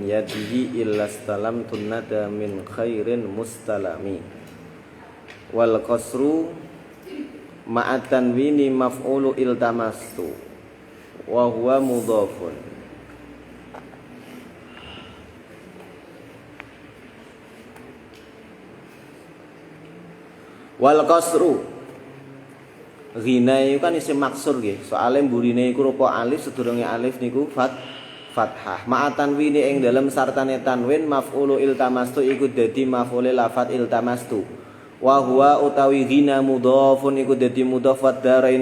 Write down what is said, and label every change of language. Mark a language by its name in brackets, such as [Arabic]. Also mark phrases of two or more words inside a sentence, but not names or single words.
[Arabic] يديه إلا استلمت ندى من خير مستلم والقصر مع التنوين مفعول التمست وهو مضاف والقصر غنى [Javanese] iku kan isim maksur nggih soalé mburine iku rupa alif sedurunge alif niku fathah [Arabic] مع التنوين [Javanese] ing dalem sartane tanwin [Arabic] مفعول التمست [Javanese] iku dadi maf'ul lafat iltamastu [Arabic] وهو [Javanese] utawi ghina mudhafun iku dadi mudhaf wadaraini